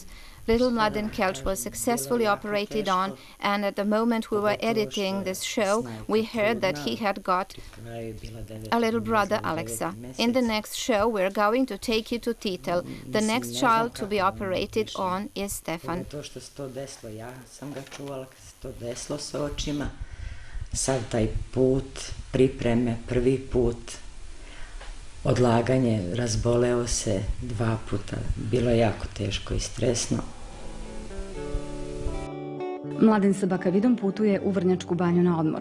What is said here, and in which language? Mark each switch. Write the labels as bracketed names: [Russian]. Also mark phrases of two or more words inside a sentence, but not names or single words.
[English] Little Mladen Kelč was successfully operated on, and at the moment we were editing this show, we heard that he had got a little brother, Alexa. In the next show, we're going to take you to Titel. The next child to be operated on is Stefan. [Serbian] Sav taj put, pripreme, prvi put, odlaganje, razboleo se 2 puta. Bilo je jako teško i stresno. Mladen sa baka Vidom putuje u Vrnjačku Banju na odmor.